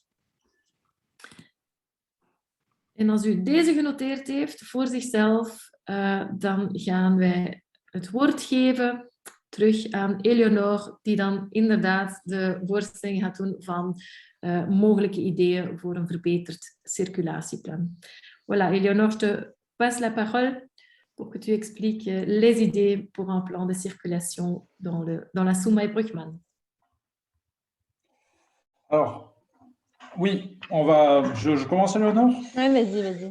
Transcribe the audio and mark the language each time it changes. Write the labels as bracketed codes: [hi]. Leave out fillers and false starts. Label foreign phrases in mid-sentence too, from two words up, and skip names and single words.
[nl] En als u deze genoteerd heeft voor zichzelf, dan gaan wij het woord geven terug aan Eleonore, die dan inderdaad de voorstelling gaat doen van mogelijke ideeën voor een verbeterd circulatieplan. [fr] Voilà, Eleonore, je te passe la parole pour que tu expliques les idées pour un plan de circulation dans la Soumaya-Bruckmann. Alors, oui, je commence, Eleonore? Oui, vas-y.